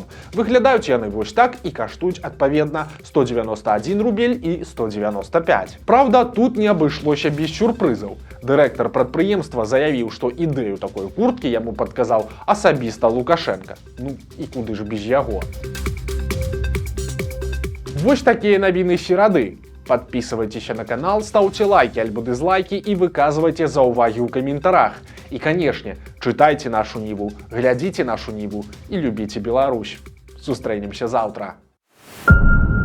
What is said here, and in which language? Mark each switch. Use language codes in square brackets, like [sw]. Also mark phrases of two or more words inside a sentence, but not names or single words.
[be] Выглядаюць яны вось так і каштуюць адпаведна 191 рубель і 195. Праўда, тут не абышлося без сюрпрызаў. Дырэктар прадпрыемства заявіў, што ідэю такой курткі яму падказаў асабіста Лукашенка. Ну і куды ж без яго. Вось такія навіны серады. [ru] Подписывайтесь на канал, ставьте лайки альбо дизлайки и [be] выказывайте заўвагі ў каментарах. [ru] И, конечно, читайте нашу Ниву, глядите нашу Ниву и любите Беларусь. [be] Сустрэнемся завтра.